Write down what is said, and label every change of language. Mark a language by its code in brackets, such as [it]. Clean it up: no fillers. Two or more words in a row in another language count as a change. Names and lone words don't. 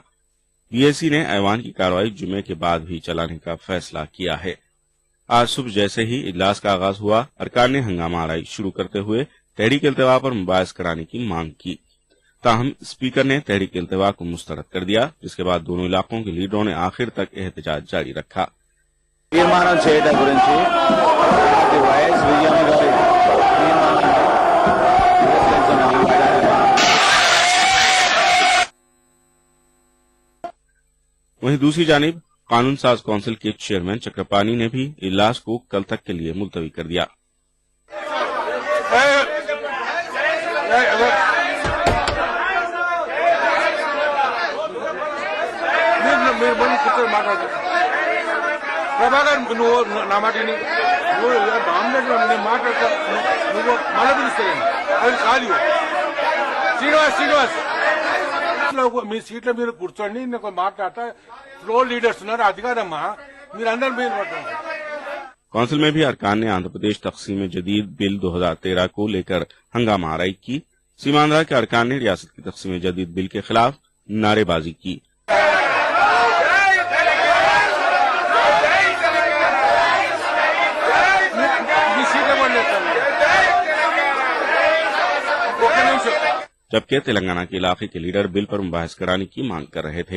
[ur] بی اے سی نے ایوان کی کارروائی جمعے کے بعد بھی چلانے کا فیصلہ کیا ہے. آج صبح جیسے ہی اجلاس کا آغاز ہوا، ارکان نے ہنگامہ آرائی شروع کرتے ہوئے تحریک التوا پر مباحث کرانے کی مانگ کی. تاہم اسپیکر نے تحریک التوا کو مسترد کر دیا، جس کے بعد دونوں علاقوں کے لیڈروں نے آخر تک احتجاج جاری رکھا. [te] తీర్మానం చేయడం గురించి వైఎస్ విజయమ్మ గారి [ur] وہیں دوسری جانب قانون ساز کونسل کے چیئرمین چکرپانی نے بھی اجلاس کو کل تک کے لیے ملتوی کر دیا. [te] ప్రభాకర్ నువ్వు నా మాట నువ్వు నేను మాట్లాడతా నువ్వు మళ్ళీ పిలుస్తాను అది కాదు శ్రీనివాస్ మీ సీట్ల మీరు కూర్చోండి, నేను మాట్లాడతా। [en] floor leaders [te] ఉన్నారు, అది కాదమ్మా మీరందరూ మీరు మాట్లాడండి। [ur] کونسل میں بھی ارکان نے آندھرا پردیش تقسیم جدید بل 2013 کو لے کر ہنگامہ آرائی کی. سیماندھرا کے ارکان نے ریاست کی تقسیم جدید بل کے خلاف نعرے بازی کی. جبکہ تلنگانہ کے علاقے کے لیڈر بل پر مباحث کرانے کی مانگ کر رہے تھے.